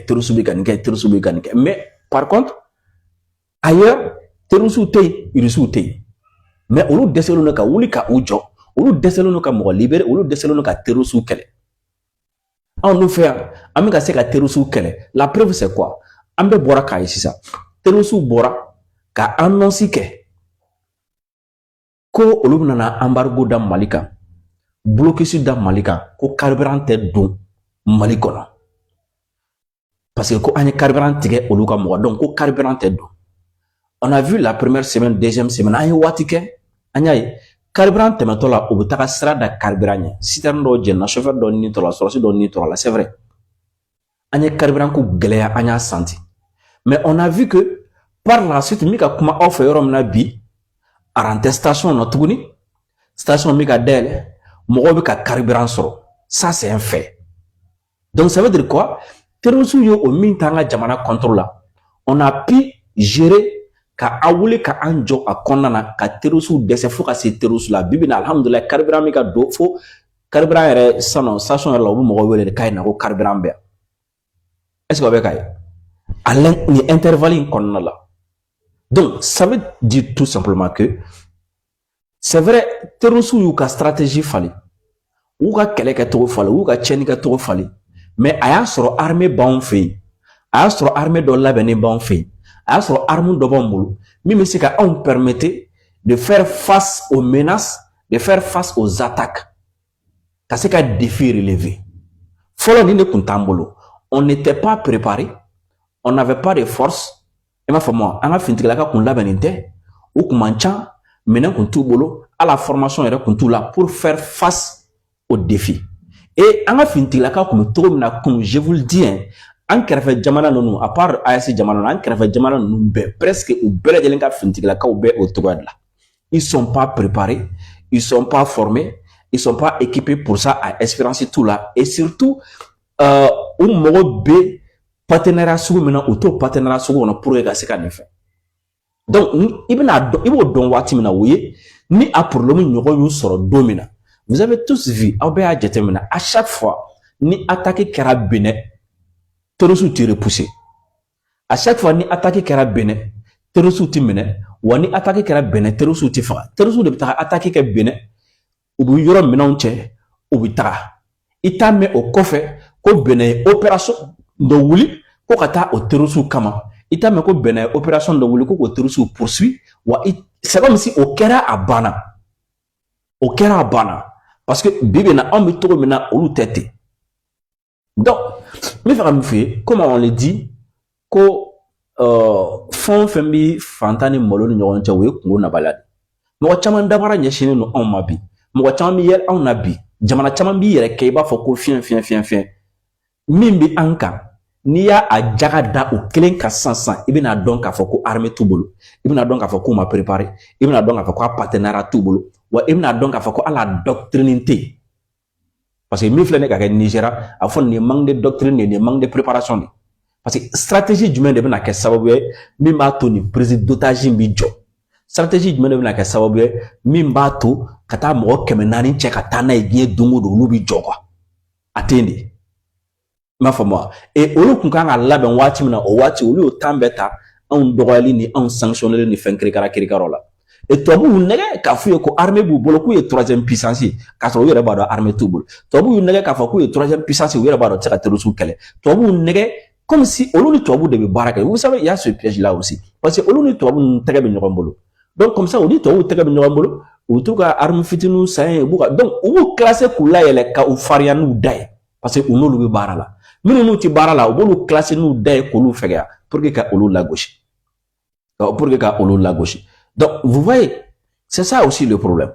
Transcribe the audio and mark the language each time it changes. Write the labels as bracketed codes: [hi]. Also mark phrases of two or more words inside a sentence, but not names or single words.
[bm] kɛ [fr] mais par contre ailleurs [bm] terroristes tɛ yen Russiw tɛ yen mais olu dɛsɛlen don ka wuli ka u jɔ olu dɛsɛlen don ka mɔgɔ libérer olu dɛsɛlen don ka terroristes kɛlɛ anw dun fɛ yan an bɛ ka se ka terroristes kɛlɛ [fr] la preuve c'est quoi [bm] an bɛɛ bɔra k'a ye sisan terroristes bɔra ka annonce kɛ ko olu bɛna na embargo da Mali kan blocus da Mali kan ko carburant tɛ don Mali kɔnɔ [fr] parce que [bm] ko an ye carburant tigɛ olu ka mɔgɔ donc ko carburant tɛ don [fr] on a vu la première semaine deuxième semaine [bm] an ye waati kɛ an y'a ye carburant tɛmɛtɔ la o bɛ taga sira da carburant ɲɛ citerne dɔw jɛnna chauffeur dɔ ni tɔla sɔrɔsi dɔ ni tɔla [fr] c'est vrai [bm] an ye carburant ko gɛlɛya an y'a senti [fr] mais on a vu que par la suite [bm] min ka kuma aw fɛ yɔrɔ min na bi aran tɛ station na tuguni station min ka dayɛlɛ mɔgɔw bɛ ka carburant sɔrɔ [fr] ça c'est un fait donc ça veut dire quoi [bm] terroristes ye o min t'an ka jamana contrôle la [fr] on a pu gérer [bm] ka a wuli ka an jɔ a kɔnɔna na ka terroristes dɛsɛ fo ka se terroristes la bi bi in na alhamdulilayi carburant min ka don fo carburant yɛrɛ sisan station yɛrɛ la u bɛ mɔgɔw wele de k'a ye na ko carburant bɛ yan [fr] est ce que [bm] o bɛ ka ye a ni intervalle in kɔnɔna la [fr] Donc, ça veut dire tout simplement que c'est vrai, [bm] terroristes y'u ka stratégie fali, ou ka kɛlɛ kɛcogo fali, ou ka tiɲɛni kɛcogo fali, mais a y'a sɔrɔ armée b'anw fɛ yen, a y'a sɔrɔ armée dɔ labɛnnen b'anw fɛ yen, a y'a sɔrɔ arme dɔ b'anw bolo min bɛ se ka anw [fr] permettre de faire face aux menaces, de faire face aux attaques, [bm] ka se ka [fr] défi relever. [bm] Fɔlɔ nin de kun t'an bolo, [fr] on n'était pas préparé, on n'avait pas de force. [bm] I m'a faamu, an ka finitigilaka kun labɛnnen tɛ, u kun man ca, minɛn kun t'u bolo, [fr] à la formation [bm] yɛrɛ kun t'u la [fr] pour faire face aux défis. [bm] Et an ka finitigilaka kun bɛ cogo min na, [fr] comme je vous le dis, [bm] an kɛrɛfɛ jamana ninnu, [fr] à part [bm] AES jamana ninnu, an kɛrɛfɛ jamana ninnu bɛɛ, presque u bɛɛ lajɛlen ka finitigilakaw bɛ o cogoya de la. [fr] Ils sont pas préparés, ils sont pas formés, ils sont pas équipés pour ça à Espérance tout là. Et surtout, [bm] u mago bɛ partenariat sugu min na, u t'o partenariat sugu kɔnɔ [fr] pour que [bm] ka se ka nin fɛ. Donc, i b'o dɔn waati min na o ye ni a problème ɲɔgɔn y'u sɔrɔ don min na. [fr] Vous avez tous vu, [bm] aw bɛɛ y'a jateminɛ, [fr] à chaque fois [bm] ni attaque kɛra Benin, terroristes ti repousser. [fr] À chaque fois [bm] ni attaque kɛra Benin, terroristes ti minɛ, wa ni attaque kɛra Benin, terroristes ti faga. Terroristes de bɛ taga attaque kɛ Benin, u bɛ yɔrɔ minɛnw cɛ, u bɛ taga. I t'a mɛn o kɔfɛ ko Benin ye opération dɔ wuli ko ka taa o terroristes kama. I t'a mɛn ko Benin ye opération dɔ wuli ko k'o terroristes poursuit, wa [fr] c'est comme si [bm] o kɛra a banna. O kɛra a banna. [fr] Parce que [bm] bi bi na anw bɛ cogo min na olu tɛ ten. Donc, n bɛ fɛ ka min f'i ye, [fr] comme on le dit, [bm] ko fɛn o fɛn bɛ fantan ni malo ni ɲɔgɔn cɛ o ye kungo nabaliya de. Mɔgɔ caman dabara ɲɛsinnen don anw ma bi. Mɔgɔ caman bɛ yɛlɛ anw na bi. Jamana caman b'i yɛrɛ kɛ i b'a fɔ ko fiɲɛ. Min bɛ an kan, n'i y'a jaga da o kelen kan sisan, i bɛna dɔn k'a fɔ ko armée t'u bolo. I bɛna dɔn k'a fɔ k'u ma préparé. I bɛna dɔn k'a fɔ ko a partenariat t'u bolo. Wa i bɛna dɔn k'a fɔ ko ala doctrine tɛ yen. [fr] Parce que [bm] min filɛ ne ka kɛ Nigéria, a fɔ nin ye [fr] manque de doctrine [bm] de, nin ye [fr] manque de préparation [bm] de. [fr] Parce que [bm] stratégie jumɛn de bɛna kɛ sababu ye min b'a to nin [fr] prise d'otage [bm] in bɛ jɔ. Stratégie jumɛn de bɛna kɛ sababu ye min b'a to ka taa mɔgɔ 400 cɛ ka taa n'a ye diɲɛ don o don olu bɛ jɔ quoi. A tɛ yen de. I m'a faamu wa? Et olu kun kan ka labɛn waati min na o waati olu y'o temps bɛɛ ta anw dɔgɔyali ni anw sanctionner ni fɛn kirikaraw la. Et tubabuw y'u nɛgɛ k'a f'u ye ko armée b'u bolo k'u ye [fr] troisième puissance [bm] ye k'a sɔrɔ u yɛrɛ b'a dɔn armée t'u bolo. Tubabuw y'u nɛgɛ k'a fɔ k'u ye [fr] troisième puissance [bm] ye u yɛrɛ b'a dɔn u tɛ se ka terroristes kɛlɛ. Tubabuw y'u nɛgɛ [fr] comme si [bm] olu ni tubabuw de bɛ baara kɛ. [fr] Vous savez, il y a ce piège là aussi. Parce que [bm] olu ni tubabuw tɛgɛ bɛ ɲɔgɔn bolo. [fr] Donc comme ça [bm] olu ni tubabuw tɛgɛ bɛ ɲɔgɔn bolo u t'u ka arme fitininw san ye donc u b'u classer k'u layɛlɛ ka u farinya n'u da ye [fr] parce que [bm] u n'olu bɛ baara la. Minnu n'u ti baara la u b'olu classer n'u da ye k'olu fɛgɛya [fr] pour que [bm] ka olu lagosi. [fr] Donc vous voyez, c'est ça aussi le problème.